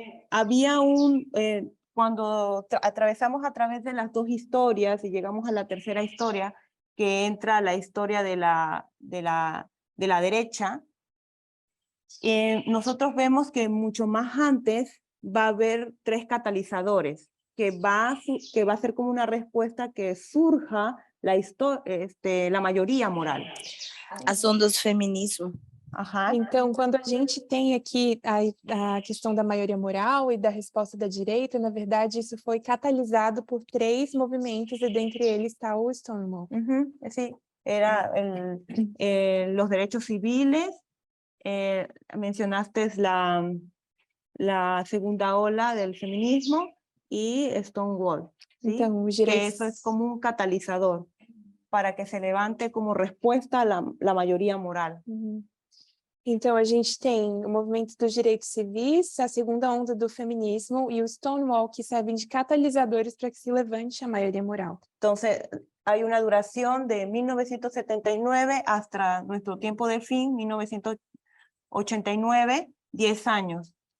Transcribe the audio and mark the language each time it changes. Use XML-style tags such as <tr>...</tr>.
<es>Había cuando atravesamos a través de las 2 historias y llegamos a la tercera historia, que entra la historia de la derecha, nosotros vemos que mucho más antes va a haber 3 catalizadores, que va a ser como una respuesta que surja la mayoría moral.</es> <pt>As ondas do feminismo. Ajá. Então, quando a gente tem aqui a questão da maioria moral e da resposta da direita, na verdade, isso foi catalisado por 3 movimentos, e dentre eles está o Stonewall.</pt> <es>Sí, era los derechos civiles, mencionaste la segunda ola del feminismo y Stonewall, ¿sí?</es> <pt>Então, os</pt> <es>Que</es> <pt>direitos...</pt> <es>eso es como un catalizador para que se levante como respuesta a la mayoría moral.</es> <pt>Então, a gente tem o movimento dos direitos civis, a segunda onda do feminismo e o Stonewall, que servem de catalisadores para que se levante a maioria moral.</pt> <es>Entonces, hay una duración de 1979 hasta nuestro tiempo de fin, 1989, 10 años.</es>